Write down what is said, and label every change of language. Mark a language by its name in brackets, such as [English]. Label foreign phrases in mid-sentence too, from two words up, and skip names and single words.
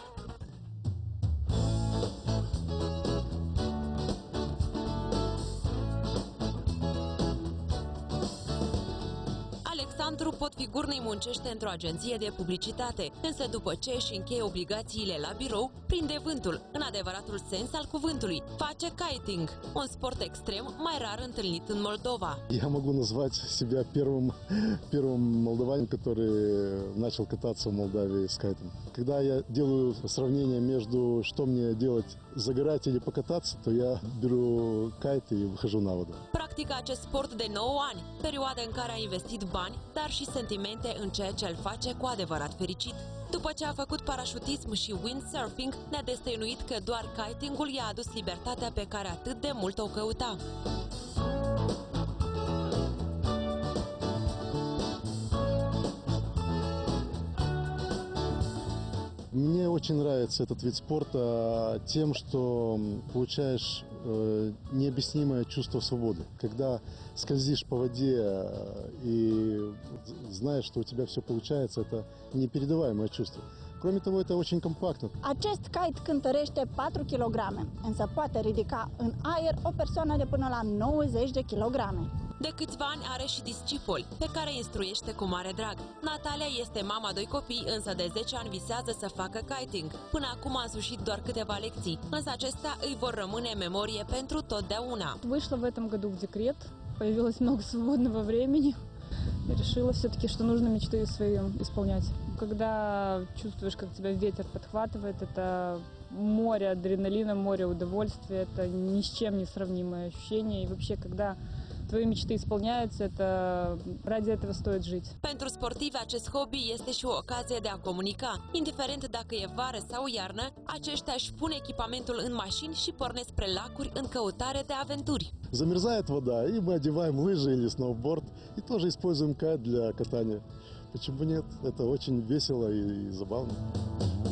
[Romanian] Alexandru Potfigurnei muncește într-o agenție de publicitate, însă după ce își încheie obligațiile la birou, prinde vântul, în adevăratul sens al cuvântului. Face kiting, un sport extrem mai rar întâlnit în Moldova. [Russian] Я могу назвать себя первым молдаванином, который начал кататься в Молдавии с кайтом. Когда я делаю сравнение между что мне делать, загорать или покататься, то я беру кайт и выхожу на воду. [Romanian] Practică acest sport de 9 ani, perioadă în care a investit bani, dar și sentimente în ceea ce îl face cu adevărat fericit. După ce a făcut parașutism și windsurfing, ne-a destăinuit că doar kitingul i-a adus libertatea pe care atât de mult o căuta. [Russian] Мне очень нравится этот вид спорта тем, что получаешь необъяснимое чувство свободы. Когда скользишь по воде и знаешь, что у тебя все получается, это непередаваемое чувство. Кроме того, это очень компактно. [Romanian] Acest kite cântărește 4 kg, însă poate ridica în aer o persoană de până la 90 de kg. De câțiva ani are și discipoli, pe care îi instruiește cu mare drag. Natalia este mama doi copii, însă de 10 ani visează să facă kiting. Până acum a însușit doar câteva lecții, însă acestea îi vor rămâne în memorie pentru totdeauna. [Russian] Вышла в этом году в декрет, появилось много свободного времени. И решила все-таки, что нужно мечты свои исполнять. Когда чувствуешь, как тебя ветер подхватывает, это море адреналина, море удовольствия, это ни с чем не сравнимое ощущение. И вообще, когда твои мечты исполняются, это ради этого стоит жить. [Romanian] Pentru sportivi, acest hobby este și o ocazie de a comunica. Indiferent dacă e vară sau iarnă, aceștia își pun echipamentul în mașini și pornesc spre lacuri în căutare de aventuri. [Russian] Замерзает вода, и мы одеваем лыжи или сноуборд, и тоже используем кайт для катания. Почему нет? Это очень весело и забавно.